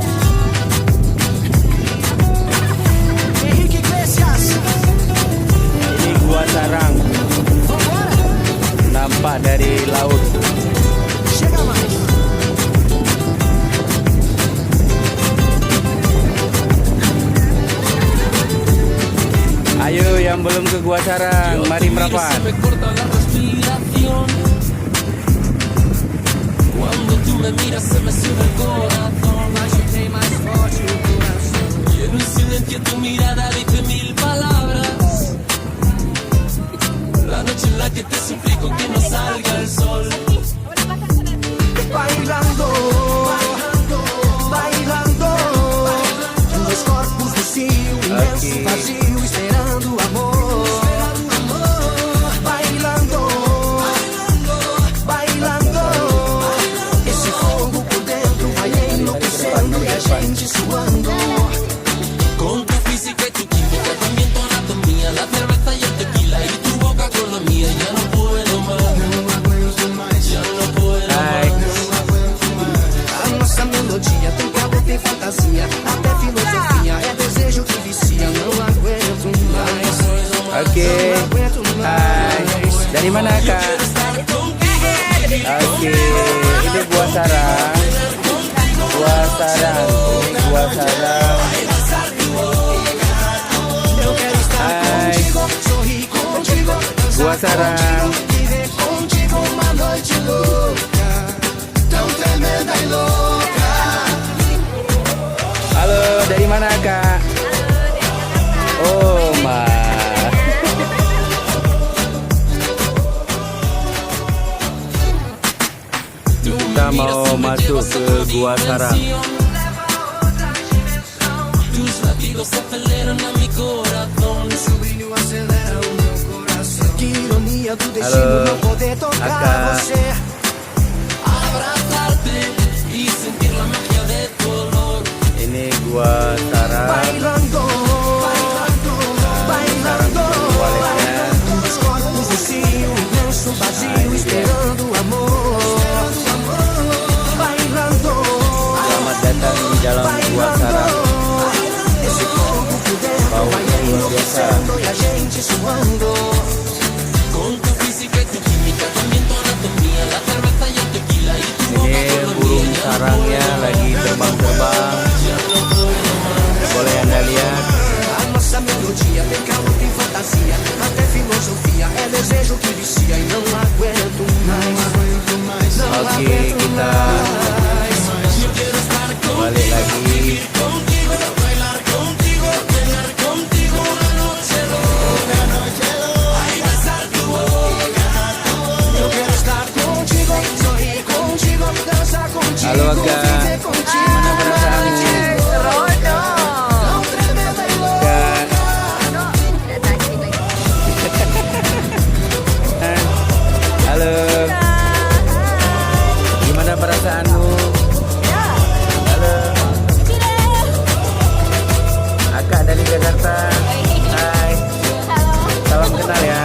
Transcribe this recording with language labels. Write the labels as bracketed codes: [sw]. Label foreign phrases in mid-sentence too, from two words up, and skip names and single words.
[id] Ini Gua Sarang, nampak dari laut. Ayo yang belum ke Gua Sarang, mari merapat. [es] Cuando tú me miras se me sube el corazón, más forte el corazón. Y en un silencio tu mirada dice mil palabras. La noche en la que te suplico que no salga el sol. Bailando, bailando, bailando. [pt] Dois corpos no cio, imenso vazio, esperando o amor. [es] Suando con tu física y tu química, también tu anatomía, la cerveza y el tequila y tu boca con la mía. Ya no puedo más, ya no puedo más. [pt] A nossa melodia tem calor, tem fantasia, até filosofia, é desejo que vicia. Não aguento mais, [id] Oke, [pt] não aguento mais. [id] dari mana Kak? Oke, ini Gua Sarang. Gua Sarang, ini Gua Sarang. Hai, Gua Sarang. [pt] viver contigo uma noite louca, tão tremenda e louca. [id] Halo, dari mana Kak? Oh, Ma. Kita mau masuk ke Gua Sarang. [es] Tus latidos aceleran a mi corazón. [pt] Seu brilho acelera o meu coração. Que ironia do destino [id] Halo, [pt] não poder tocar [id] Aka. [pt] você. [es] Abrazarte y sentir la magia de tu olor. [id] Ini Gua Sarang. [es] Bailando, bailando, bailando. [pt] Dois corpos no cio, imenso vazio, esperando o amor. [es] Bailando, [id] Selamat datang di dalam Gua Sarang. [pt] esse corpo por dentro vai enlouquecendo e a gente suando. [es] Con tu física y tu química, también tu anatomía, la cerveza y el tequila y tu boca [id] Ini [es] con la [id] burung [es] mía. [id] sarangnya lagi terbang-terbang. Boleh Anda lihat. [pt] A nossa melodia tem calor, tem fantasia, até filosofia, é desejo que vicia e não aguento mais. Não [id] Oke, [pt] aguento [id] kita [pt] mais. [id] balik lagi. [es] Contigo, bailar contigo, tener contigo una noche loca. Ay, besar tu boca. [pt] Eu quero estar contigo, sorrir contigo, dançar contigo, [id] Halo Aga, [pt] viver contigo. [id] mana perasaanmu? [pt] Tão tremenda e louca. [id] Kak. Halo. Gimana perasaanmu? Halo. Akak dari Jakarta. Hai. Salam kenal ya.